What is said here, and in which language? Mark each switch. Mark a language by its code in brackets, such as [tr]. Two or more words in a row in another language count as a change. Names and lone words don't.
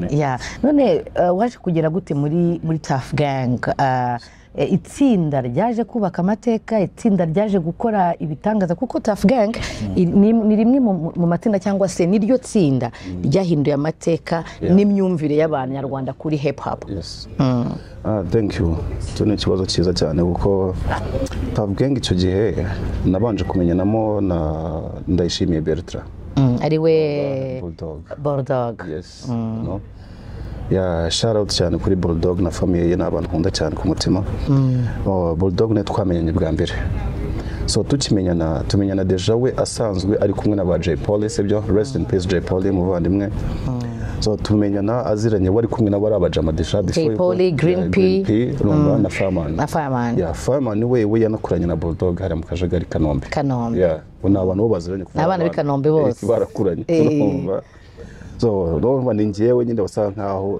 [rw] none waje kugera gute muri Tough Gang itsinda ryaje kubaka amateka itsinda ryaje gukora ibitangaza kuko Tough Gang ni rimwe mu matsinda cyangwa se niryo tsinda ryahinduye amateka n'imyumvire y'abanyarwanda kuri hip hop [en] thank you [rw] tune kibazo cyiza cyane kuko Tough Gang icyo gihe nabanje kumenyanamo na Ndayishimiye Bertrand ariwe Bulldog yes no [en] shout out [rw] cyane kuri Bulldog na famille ye n'abantu nkunda cyane ku mutima Bulldog ne twamenyanye bwa mbere so tumenyana deja we asanzwe ari kumwe na ba Jay Paul sebyo [en] rest in peace [rw] Jay Paul muvandimwe so tumenyana aziranye wari kumwe na bari abajama deja Jay Paul Green P na Fireman we yanakuranye na Bulldog hari mu Kajagari Kanombe una abantu bo baziranye kuva abana b'Ikanombe bose barakuranye so no ni njyewe nyine basa nkaho